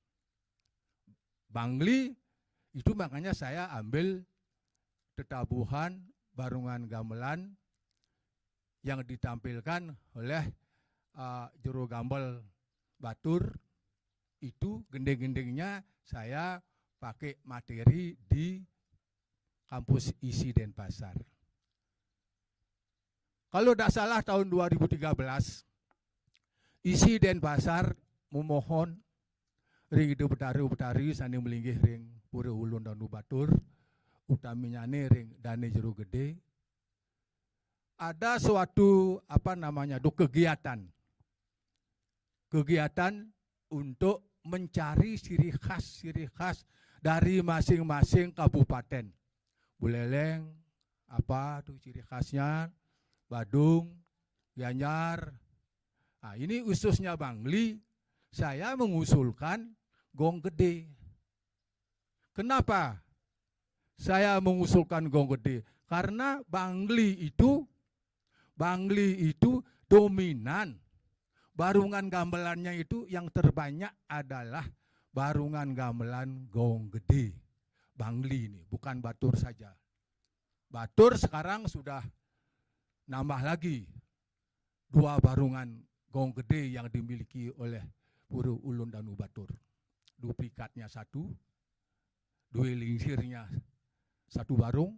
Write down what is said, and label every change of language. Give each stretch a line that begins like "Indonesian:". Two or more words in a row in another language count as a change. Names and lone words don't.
Indonesian: Bangli itu makanya saya ambil tetabuhan barungan gamelan yang ditampilkan oleh juru gambel Batur. Itu gendeng-gendengnya saya pakai materi di kampus isi Denpasar. Kalau tidak salah tahun 2013, isi Denpasar memohon ring itu
Balinese: betari sani melinggih ring
Indonesian: Pura Ulun dan Batur,
Balinese: utaminya ring
Indonesian: Dane Jero Gede. Ada suatu kegiatan untuk mencari ciri khas dari masing-masing kabupaten. Buleleng, apa tuh ciri khasnya? Badung, Gianyar. Nah, ini khususnya Bangli, saya mengusulkan gong gede. Kenapa saya mengusulkan gong gede? Karena Bangli itu dominan. Barungan gamelannya itu yang terbanyak adalah barungan gamelan gong gede. Bangli ini, bukan Batur saja. Batur sekarang sudah nambah lagi 2 barungan gong gede yang dimiliki oleh Pura Ulun dan Batur. Duplikatnya 1, lingsirnya 1 barung.